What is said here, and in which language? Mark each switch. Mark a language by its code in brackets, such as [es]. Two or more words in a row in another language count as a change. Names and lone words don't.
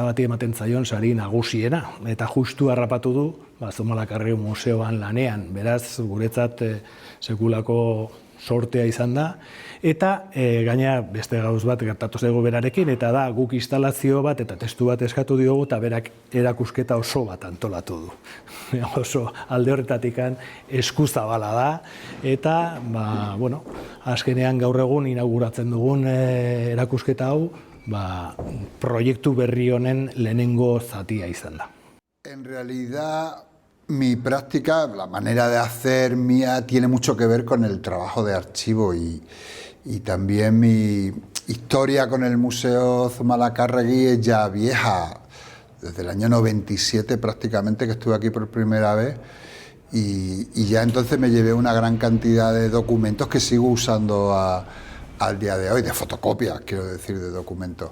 [eu] bati ematen zaion sari nagusiena, eta justu harrapatu du Zumalakarregi museoan lanean, beraz guretzat sekulako sortea izan da, eta gaina beste gauz bat gertatu zaigu berarekin, eta da guk instalazio bat eta testu bat eskatu diogu, eta berak erakusketa oso bat antolatu du. Oso alde horretatikan eskuzabala da, eta azkenean gaur egun inauguratzen dugun erakusketa hau, proiektu berri honen lehenengo zatia izan da. [es] En realidad, mi práctica, la manera de hacer mía, tiene mucho que ver con el trabajo de archivo y también mi historia con el Museo Zumalacárregui es ya vieja, desde el año 97 prácticamente, que estuve aquí por primera vez, y ya entonces me llevé una gran cantidad de documentos que sigo usando al día de hoy, de fotocopias, quiero decir, de documentos.